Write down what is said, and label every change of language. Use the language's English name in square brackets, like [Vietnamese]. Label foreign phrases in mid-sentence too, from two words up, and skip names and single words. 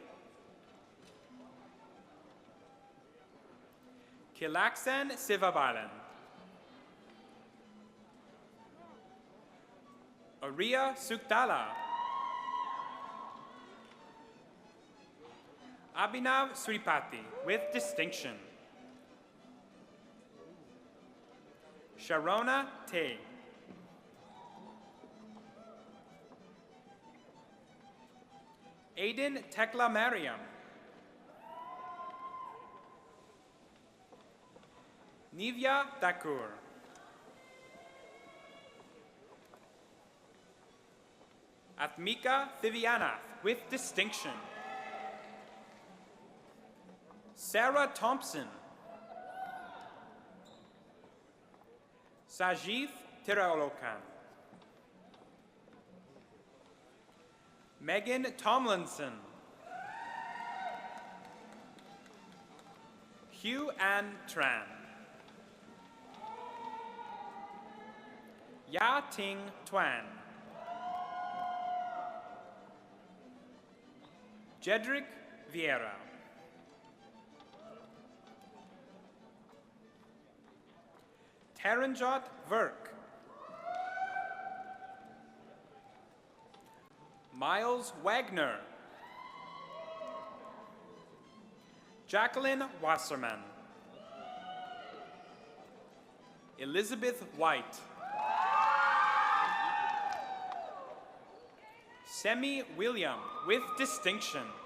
[English] Kilaksan Sivabalan. Ariya Suktala. Abhinav Sripati with distinction. Sharona Tay. Aiden Tekla Mariam. Nivya Thakur. Athmika Thivianath with distinction. Sarah Thompson. Sajith Tiraolokan. Megan Tomlinson. Hugh Ann Tran. Ya Ting Twan. Jedrick Vieira. Taranjot Verk. Miles Wagner. Jacqueline Wasserman. Elizabeth White. Semi William with distinction.